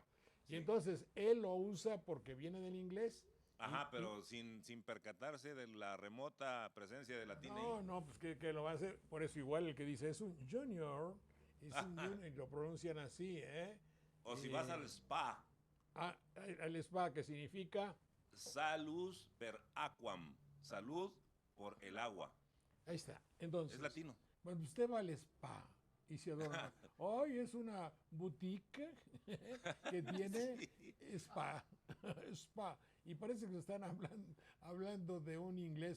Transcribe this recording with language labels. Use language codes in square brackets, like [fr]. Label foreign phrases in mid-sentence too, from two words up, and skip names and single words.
[es] Y entonces él lo usa porque viene del inglés. Ajá, pero sin percatarse de la remota presencia de latín. No, pues que lo va a hacer. Por eso igual el que dice es un junior, y lo pronuncian así, ¿eh? O si vas al spa. Al spa, que significa [la] salus per aquam, [es] salud por el agua. Ahí está. Entonces, es latino. Bueno, usted va al spa y se adorna. Hoy es una boutique que tiene spa. Y parece que están hablando de un inglés.